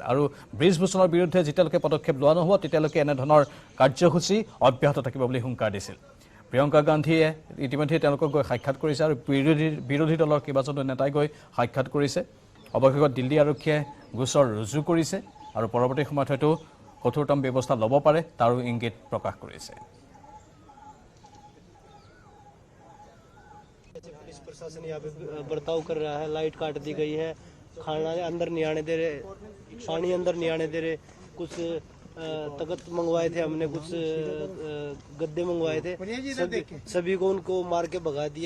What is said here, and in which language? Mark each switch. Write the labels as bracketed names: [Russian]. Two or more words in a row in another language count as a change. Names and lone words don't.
[Assamese] আৰু ব্ৰিজভূষণৰ বিৰুদ্ধে যেতিয়ালৈকে পদক্ষেপ লোৱা নহ'ব তেতিয়ালৈকে এনেধৰণৰ কাৰ্যসূচী অব্যাহত থাকিব বুলি হুংকাৰ দিছিল। প্ৰিয়ংকা গান্ধীয়ে ইতিমধ্যে তেওঁলোকক গৈ সাক্ষাৎ কৰিছে আৰু বিৰোধী দলৰ কেইবাজনো নেতাই গৈ সাক্ষাৎ কৰিছে। অৱশেষত দিল্লী আৰক্ষীয়ে গোচৰ ৰুজু কৰিছে আৰু পৰৱৰ্তী সময়ত হয়তো কঠোৰতম ব্যৱস্থা ল'ব পাৰে তাৰো ইংগিত প্ৰকাশ কৰিছে। [Hindi] पुलिस प्रशासन यहाँ पे बर्ताव कर रहा है। लाइट काट दी गई है, खाना अंदर नहीं आने दे रहे, पानी अंदर नहीं आने दे रहे। कुछ तख्त मंगवाए थे हमने, कुछ गद्दे मंगवाए थे, सभी को उनको मार के भगा दिया।